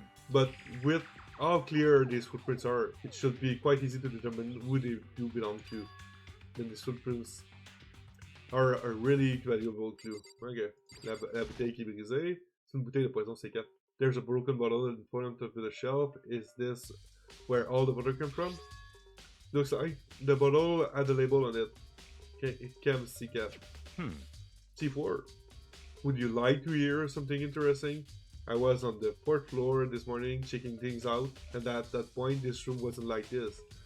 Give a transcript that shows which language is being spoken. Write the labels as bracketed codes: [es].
[en] But with how clear these footprints are, it should be quite easy to determine who they do belong to. Then these footprints are a really valuable clue. [fr] Okay, la bouteille qui est brisée, c'est une bouteille de poison C4. [en] There's a broken bottle in front of the shelf. Is this where all the water came from? Looks like the bottle had a label on it. Chem C4. C4. Would you like to hear something interesting? I was on the 4th floor this morning checking things out, and at that point this room wasn't like this.